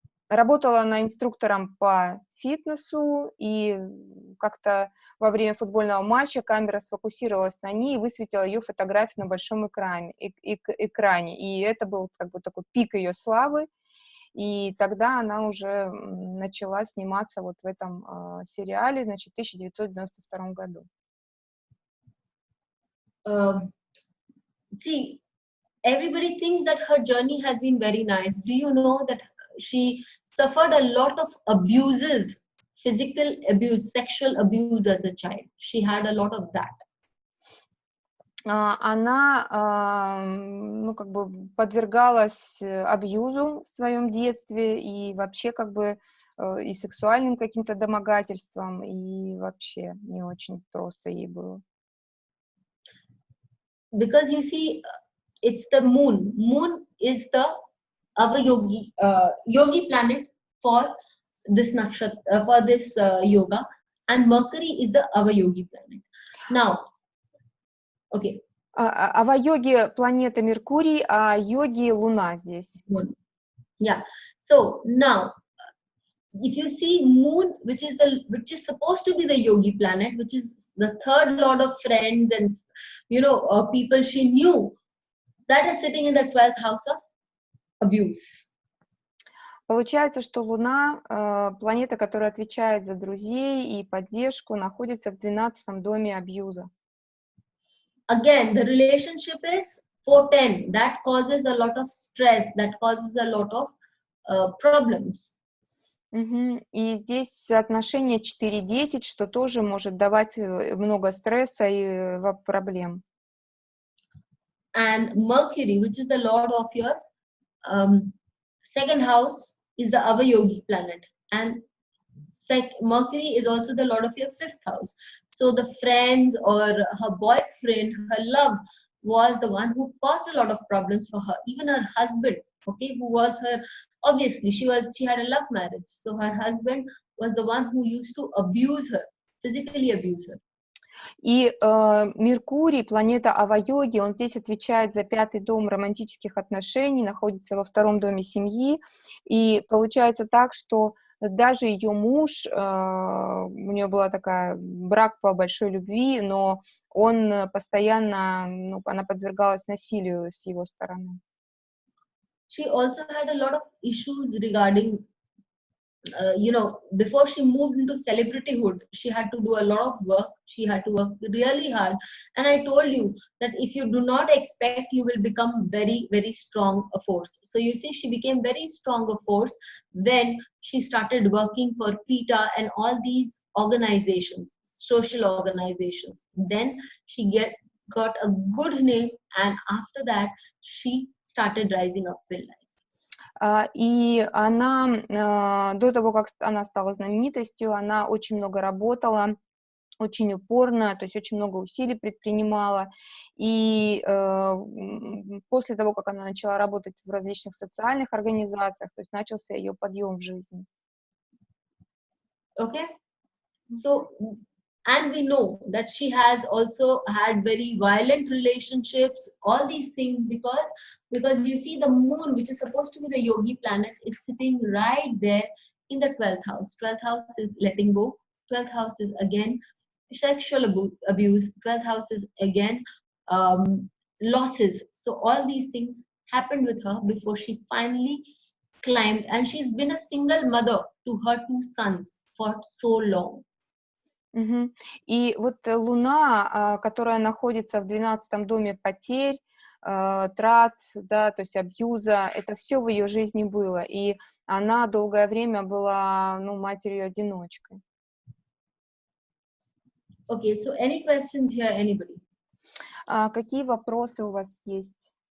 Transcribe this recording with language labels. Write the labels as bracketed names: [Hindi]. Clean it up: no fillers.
[Russian] Работала она инструктором по фитнесу, и как-то во время футбольного матча камера сфокусировалась на ней и высветила ее фотографию на большом экране. И это был как бы такой пик ее славы, и тогда она уже начала сниматься вот в этом сериале, значит, в 1992 году. [English] See, everybody thinks that her journey has been very nice. Do you know that she suffered a lot of abuses, physical abuse, sexual abuse as a child? She had a lot of that. [Russian] Она, ну, как бы подвергалась абьюзу в своем детстве и вообще как бы и сексуальным каким-то домогательствам, и вообще не очень просто ей было. [English] Because you see, it's the moon. Moon is the our yogi planet for this nakshatra, for this yoga, and Mercury is the our yogi planet. Now, okay. [Russian] А в йоге планета Меркурий, а йоги Луна здесь. [English] Yeah. So now, if you see moon, which is supposed to be the yogi planet, which is the third lord of friends and people she knew, that is sitting in the 12th house of abuse. [Russian] Получается, что Луна, планета, которая отвечает за друзей и поддержку, находится в 12-м доме абьюза. [English] Again, the relationship is 410. That causes a lot of stress, that causes a lot of problems. [Russian] И здесь отношение 4-10, что тоже может давать много стресса и проблем. [English] And Mercury, which is the lord of your second house, is the avayogic planet. And Mercury is also the lord of your 5th house. So the friends or her boyfriend, her love, was the one who caused a lot of problems for her. Even her husband, okay, who was her, obviously she had a love marriage. So her husband was the one who used to abuse her, physically abuse her. [Russian] И Меркурий, планета Ава-йоги, он здесь отвечает за 5-й дом романтических отношений, находится во 2-м доме семьи, и получается так, что даже ее муж, у нее была такая брак по большой любви, но он постоянно, она подвергалась насилию с его стороны. [English] She also had a lot of issues regarding before she moved into celebrityhood, she had to do a lot of work. She had to work really hard. And I told you that if you do not expect, you will become very, very strong a force. So you see, she became very strong a force. Then she started working for PETA and all these organizations, social organizations. Then she got a good name. And after that, she started rising up in life. [Russian] И она, до того, как она стала знаменитостью, она очень много работала, очень упорно, то есть очень много усилий предпринимала. И после того, как она начала работать в различных социальных организациях, то есть начался ее подъем в жизни. [English] Okay. So, and we know that she has also had very violent relationships, all these things, because you see the moon, which is supposed to be the yogi planet, is sitting right there in the 12th house. 12th house is letting go. 12th house is again sexual abuse. 12th house is again losses. So all these things happened with her before she finally climbed, and she's been a single mother to her 2 sons for so long. [Russian] И вот Луна, которая находится в 12-м доме потерь, трат, да, то есть абьюза, это все в ее жизни было, и она долгое время была, матерью-одиночкой. [English] Okay, so any questions here, anybody? [Russian] Какие вопросы у вас есть?